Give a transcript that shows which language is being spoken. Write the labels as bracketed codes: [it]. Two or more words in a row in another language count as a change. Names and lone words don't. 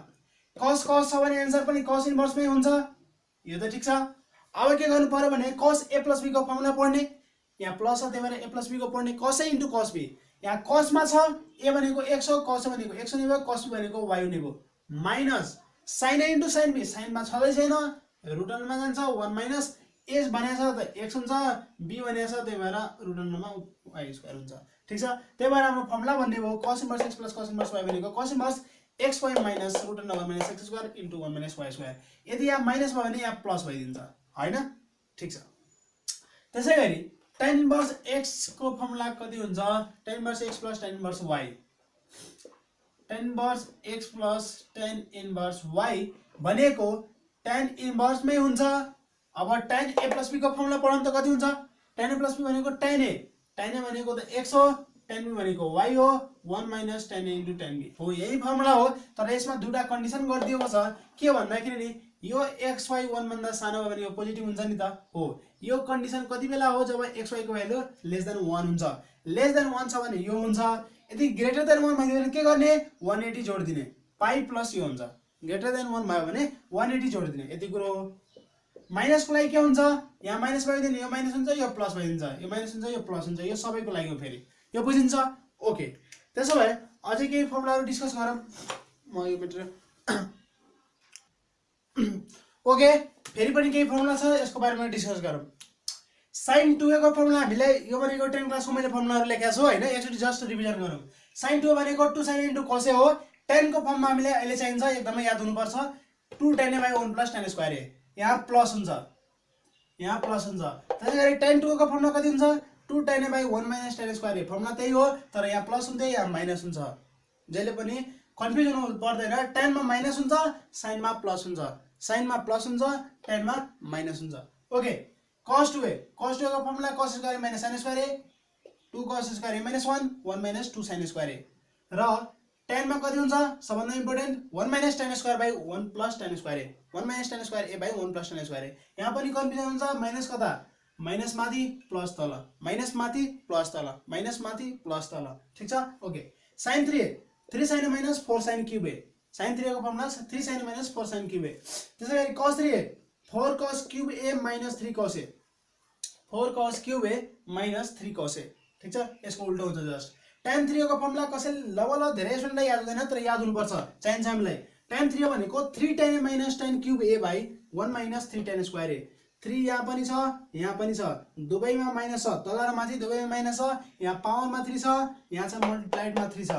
[ne] cos छ भने आन्सर पनि cos इन्भर्समै हुन्छ। यो त ठीक छ। अब के गर्नु पर्यो भने cos a + b को फर्मुला पढ्ने, यहाँ प्लस छ त्यही भएर a + b को पढ्ने। cos a * cos b यहाँ cos मा छ a भनेको x हो, cos भनेको x हुने भयो, cos b भनेको y हुने भयो, माइनस sin a * sin b साइनमा छँदै छैन, √1 मा जान्छ 1 - a भनेको छ त x हुन्छ, b भनेको छ त्यही भएर √1 मा y² हुन्छ। ठीक छ। त्यही भएर हाम्रो फर्मुला भन्ने भयो cos इन्भर्स x + cos इन्भर्स y भनेको cos इन्भर्स xy माइनस √1 - x² इन्टु 1 - y²। यदि यहाँ माइनस भयो भने यहाँ प्लस भइदिन्छ हैन। ठीक छ। त्यसैगरी tan इन्भर्स x को फर्मुला कति हुन्छ tan इन्भर्स x + tan इन्भर्स y। tan इन्भर्स x + tan इन्भर्स y भनेको tan इन्भर्समै हुन्छ। अब tan a + b को फर्मुला पढौँ त कति हुन्छ। tan a + b भनेको tan a भनेको त x हो, tan b भनेको y हो, 1 - tan a इन्टु tan b हो। यही फर्मुला हो तर यसमा दुईटा कन्डिसन गरिदिएको छ। के भन्दाखेरि नि यो xy 1 भन्दा सानो भयो भने यो पोजिटिभ हुन्छ नि त हो। यो कन्डिसन कति बेला हो जब xy को भ्यालु <<1 हुन्छ। <<1 छ भने यो हुन्छ। यदि <<1 भयो भने के गर्ने 180 जोड्दिने पाइ प्लस यो हुन्छ। <<1 भयो भने 180 जोड्दिने यति कुरो हो। माइनस को लागि के हुन्छ यहाँ माइनस भइदिने, यो माइनस हुन्छ यो प्लस भइदिन्छ, यो माइनस हुन्छ यो प्लस हुन्छ, यो सबैको लागि हो फेरि। यो बुझिन्छ। ओके त्यसो भए अझै केही फर्मुलाहरु डिस्कस गरौँ। म यो मेटेरियल ओके फेरि पनि केही फर्मुला छ यसको बारेमा डिस्कस गरौँ। sin 2a को फर्मुला हामीले यो भनेको 10 क्लासको मैले फर्मुलाहरु लेखेको छु हैन, एकचोटी [en] just revision [ne] गरौँ। sin 2 भनेको 2 sin a * cos a हो। 10 को फर्ममा हामीले अहिले चाहिन्छ एकदमै याद हुनुपर्छ 2 tan a / 1 + tan a²। यहाँ प्लस हुन्छ, यहाँ प्लस हुन्छ। त्यसैगरी tan 2 को फर्मुला कति हुन्छ 2 tan a / 1 - tan a²। फर्मुला त्यही हो तर यहाँ प्लस हुँदै यहाँ माइनस हुन्छ। जहिले पनि कन्फ्युजन हुनु पर्दैन। tan मा माइनस हुन्छ, sin मा प्लस हुन्छ, sin मा प्लस हुन्छ, tan मा माइनस हुन्छ। ओके cos 2a को फर्मुला cos स्क्वायर a - sin स्क्वायर a 2 cos स्क्वायर a - 1 2 sin स्क्वायर a र tan मा कति हुन्छ सबभन्दा इम्पोर्टेन्ट 1 - tan स्क्वायर / 1 + tan स्क्वायर a 1 - tan स्क्वायर a / 1 + tan स्क्वायर a। यहाँ पनि कन्फ्युजन हुन्छ। माइनस कता माइनस माथि प्लस तल, माइनस माथि प्लस तल, माइनस माथि प्लस तल। ठीक छ। ओके sin 3a 3 sin a - 4 sin cube a। sin 3a को फर्मुला 3 sin a - 4 sin cube a। त्यसैगरी cos 3a 4 cos cube a - 3 cos a 4 cos cube a - 3 cos a। ठीक छ। यसको उल्टो हुन्छ जस्ट। tan 3a को फर्मुला कसैले ल धेरै स्टुडेन्टलाई याद हुँदैन तर याद हुनुपर्छ चाहिन्छ हामीलाई। tan 3a भनेको 3 tan a - tan cube a / 1 - 3 tan स्क्वायर a। 3 यहाँ पनि छ, यहाँ पनि छ, दुवैमा माइनस छ, तल र माथि दुवैमा माइनस छ, यहाँ पावरमा 3 छ, यहाँ छ मल्टिप्लाइडमा 3 छ।